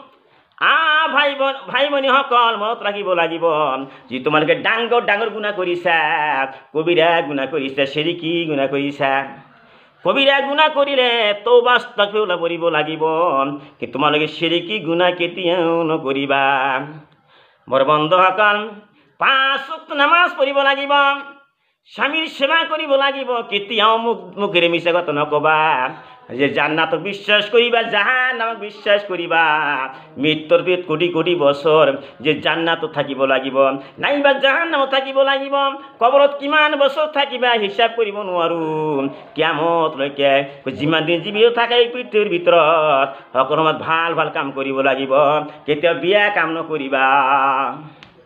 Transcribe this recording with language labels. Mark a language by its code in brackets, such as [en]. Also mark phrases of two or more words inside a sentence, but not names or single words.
[as] ভাই ভনী সকল মনত ৰাখিব লাগিব যে তোমালোকে ডাঙৰ ডাঙৰ গুনাহ কৰিছা কবিৰা গুনাহ কৰিছা শিরকি গুনাহ কৰিছা কবিরা গুনাহ কৰিলে তওবা আস্তাগফিরুল্লাহ পঢ়িব লাগিব কি তোমালোকে শিরকি গুনাহ কেতিয়াও নকৰিবা মোৰ বন্ধুসকল 5 ওয়াক্ত নামাজ পঢ়িব লাগিব স্বামীৰ সেৱা কৰিব লাগিব কেতিয়াও মুখেৰে মিছা কথা নকবা যে জান্নাত বিশ্বাস করিবা জাহান্নামক বিশ্বাস করিবা মৃত্যুর পিছত কোটি কোটি বছর যে জান্নাত থাকিব লাগিব নাইবা জাহান্নামত থাকিব লাগিব কবৰত কিমান বছৰ থাকিবা হিসাব কৰিব নোৱাৰো কিয়ামত লৈকে যিমান দিন জীৱিত থাকে এই পৃথিৱীৰ ভিতৰত সকলো ভাল ভাল কাম কৰিব লাগিব কেতিয়া বিয়া কাম নকৰিবা।